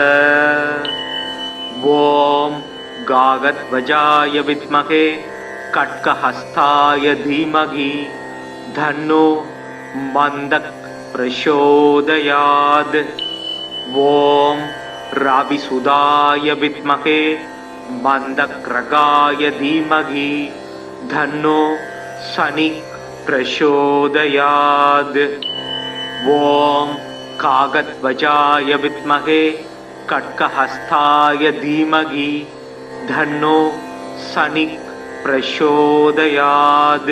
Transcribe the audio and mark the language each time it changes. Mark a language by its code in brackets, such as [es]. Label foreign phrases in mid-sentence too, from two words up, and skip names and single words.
[sa] ओम् काकध्वजाय विद्महे खड्गहस्ताय धीमहि तन्नो मन्दः प्रचोदयात्. ओम् रविसुताय विद्महे मन्दग्रहाय धीमहि धन्नो शनि प्रचोदयात्। ॐ कागध्वजाय विद्महे खड्गहस्ताय धीमहि धन्नो शनि प्रचोदयात्।